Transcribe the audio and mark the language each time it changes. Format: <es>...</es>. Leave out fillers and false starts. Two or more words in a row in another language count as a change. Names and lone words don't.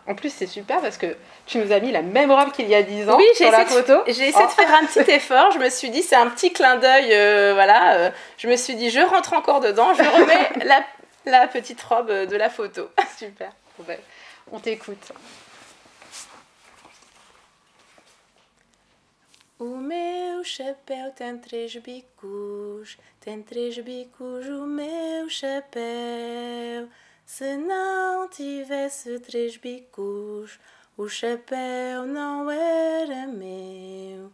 <fr>En plus, c'est super parce que tu nous as mis la même robe qu'il y a 10 ans sur la photo. J'ai essayé de faire un petit effort. Je me suis dit, c'est un petit clin d'œil. Je me suis dit, je rentre encore dedans. Je remets la petite robe de la photo. Super. On t'écoute.</fr> <pt>O meu chapéu tem 3 bicos, o meu chapéu. Se não tivesse 3 bicos, o chapéu não era meu.</pt>